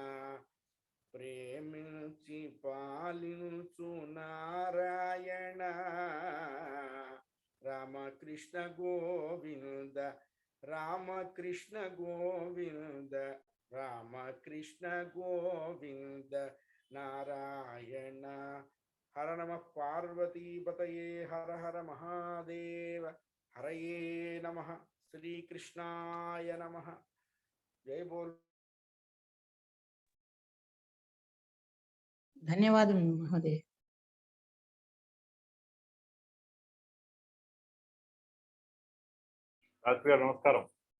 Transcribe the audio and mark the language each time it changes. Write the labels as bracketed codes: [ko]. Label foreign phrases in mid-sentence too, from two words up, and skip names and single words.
[te] ప్రేమించి పాలించు నారాయణ, రామకృష్ణ గోవింద రామకృష్ణ గోవింద రామకృష్ణ గోవింద నారాయణ [sa] हर नमः पार्वतीपतये हर हर महादेव हरये नमः श्री कृष्णाय नमः [hi] जय बोल [sa] ధన్యవాదం మహోదయ. [te] శాస్త్రి గారు నమస్కారం.